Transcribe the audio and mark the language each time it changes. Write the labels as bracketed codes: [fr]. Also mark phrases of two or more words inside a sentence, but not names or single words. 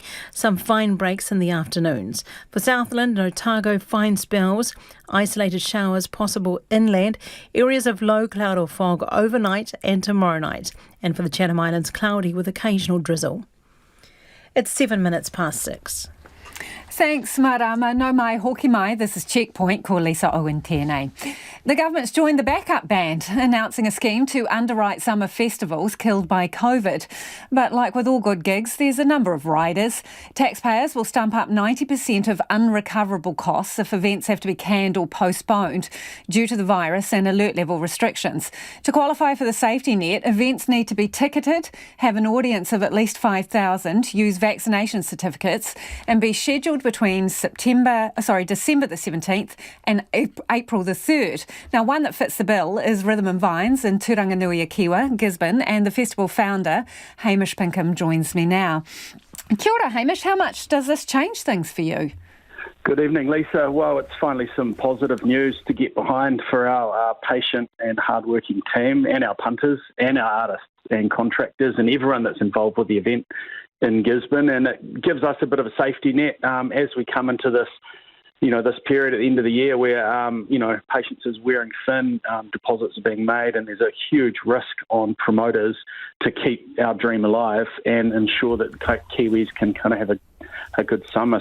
[en] Some fine breaks in the afternoons. For Southland and Otago, fine spells. Isolated showers possible inland. Areas of low cloud or fog overnight and tomorrow night. And for the Chatham Islands, cloudy with occasional drizzle. It's 6:07. Thanks, [mi] Marama. No mai hoki mai. [en] This is Checkpoint. [mi] Ko Lisa Owen tēnei. [en] The government's joined the backup band, announcing a scheme to underwrite summer festivals killed by COVID. But like with all good gigs, there's a number of riders. Taxpayers will stump up 90% of unrecoverable costs if events have to be canned or postponed due to the virus and alert level restrictions. To qualify for the safety net, events need to be ticketed, have an audience of at least 5,000, use vaccination certificates and be scheduled scheduled between December the 17th and April the 3rd. Now, one that fits the bill is Rhythm and Vines in Turanganuia-Kiwa, Gisborne, and the festival founder, Hamish Pinkham, joins me now. [mi] Kia ora, Hamish. [en] How much does this change things for you? Good evening, Lisa. Well, it's finally some positive news to get behind for our patient and hardworking team and our punters and our artists and contractors and everyone that's involved with the event in Gisborne. And it gives us a bit of a safety net as we come into this, this period at the end of the year where, patients is wearing thin, deposits are being made, and there's a huge risk on promoters to keep our dream alive and ensure that Kiwis can kind of have a good summer.